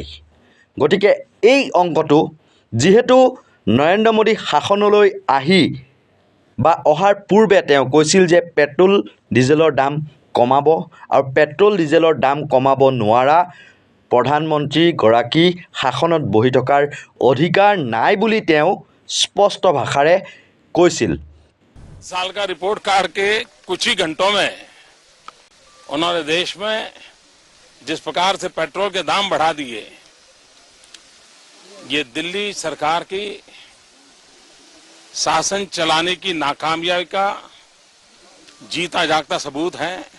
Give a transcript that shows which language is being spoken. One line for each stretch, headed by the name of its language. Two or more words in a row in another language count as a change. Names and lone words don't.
Assamese: গতিকে এই অংকটো যিহেতু নৰেন্দ্ৰ মোদী শাসনলৈ আহি বা অহাৰ পূৰ্বে তেওঁ কৈছিল যে পেট্ৰল ডিজেলৰ দাম কমাব আৰু পেট্ৰল ডিজেলৰ দাম কমাব নোৱাৰা প্ৰধানমন্ত্ৰীগৰাকী শাসনত বহি থকাৰ অধিকাৰ নাই বুলি তেওঁ স্পষ্ট ভাষাৰে কৈছিল।
Hindi: साल का रिपोर्ट कार्ड के कुछ ही घंटों में उन्होंने देश में जिस प्रकार से पेट्रोल के दाम बढ़ा दिए ये दिल्ली सरकार की शासन चलाने की नाकामयाबी का जीता जागता सबूत है।